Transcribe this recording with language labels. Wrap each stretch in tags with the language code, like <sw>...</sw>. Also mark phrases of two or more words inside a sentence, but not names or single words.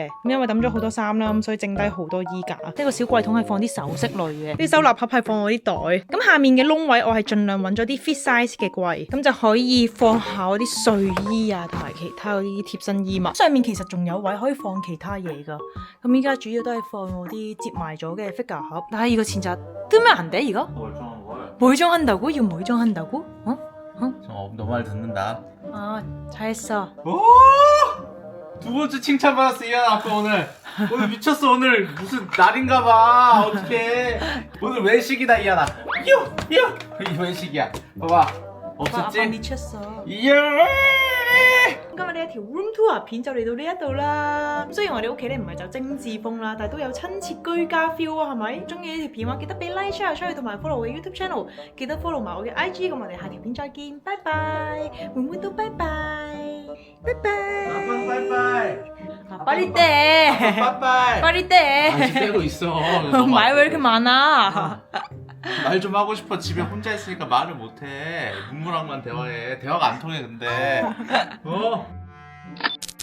<yue>咁因為抌咗好多衫啦，咁所以剩低好多衣架。呢個小櫃桶係放啲首飾類嘅，啲收納盒係放我啲袋。咁下面嘅窿位我係盡量揾咗啲</yue> <en>fit size</en> <yue>嘅櫃，咁就可以放下我啲睡衣啊，同埋其他嗰啲貼身衣物。上面其實仲有位可以放其他嘢㗎。咁依家主要都係放我啲摺埋咗嘅 figure盒。</yue> <ko>但係이거 진짜 뜨면 안 돼 이거? 멀쩡한다고? 이거 멀쩡한다고? 너 말 듣는다. 아, 잘했어. 오! 두 번째 칭찬받았어 이한 아빠 오늘 미쳤어. 오늘 무슨 날인가봐. 어떡해. 오늘 외식이다 이한아. 이 외식이야. 봐봐. 없었지? 아빠 미쳤어. 이야!</ko> <yue>今日呢一條 room tour 片就嚟到呢一度啦。雖然我哋屋企咧唔係走精緻風啦，但係都有親切居家 feel 啊，係咪？中意呢條片嘅話，記得俾</yue> <en>like share</en> <yue>出去，同埋 follow 我嘅</yue> <en>YouTube channel，</en> <yue>記得 follow 埋我嘅 IG。咁我哋下條片再見，拜拜，妹妹都拜拜，拜拜。</yue> <ko>아빠 빠이빠이. 빨리 떼. 빠이빠이. 빨리 떼. 아직 떼고 있어. 말 왜 이렇게 많아? 말 좀 하고 싶어. 집에 혼자 있으니까 말을 못해. 문무랑만 대화해. 대화가 안 통해 근데. 어?</ko>